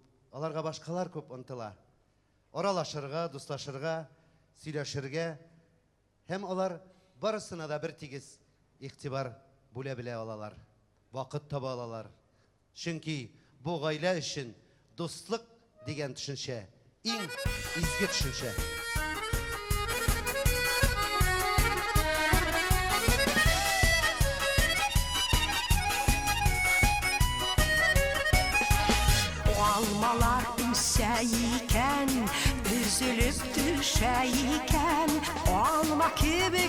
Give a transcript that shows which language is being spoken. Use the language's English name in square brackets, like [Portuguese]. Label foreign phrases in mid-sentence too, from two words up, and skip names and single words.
[Tatar] Аларга башкалар күп ынтыла. Аралашырга, дуслашырга, сөйләшергә. Һәм алар барысына да бер тигез игътибар бүлә белә алалар. Вакыт таба алалар. Чөнки бу гаилә өчен дуслык дигән төшенчә иң изге төшенчә. [Azerbaijani] Almalar üssə ikən, üzülüb düşə ikən, alma kibik